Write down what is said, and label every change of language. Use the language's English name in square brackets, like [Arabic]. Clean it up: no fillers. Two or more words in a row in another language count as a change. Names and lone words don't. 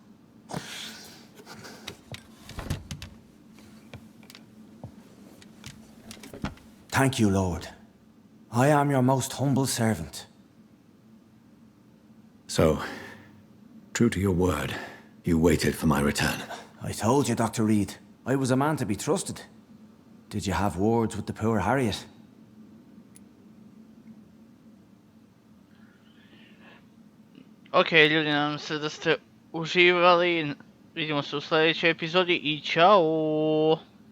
[English] Thank you, Lord. I am your most humble servant. So, true to your word, you waited for my return. I told you, Dr. Reid, I was a man to be trusted. Did you have words with the poor Harriet? [Croatian] Okej, ljudi, nadam se da ste uživali. Vidimo se u sljedećoj epizodi i čao!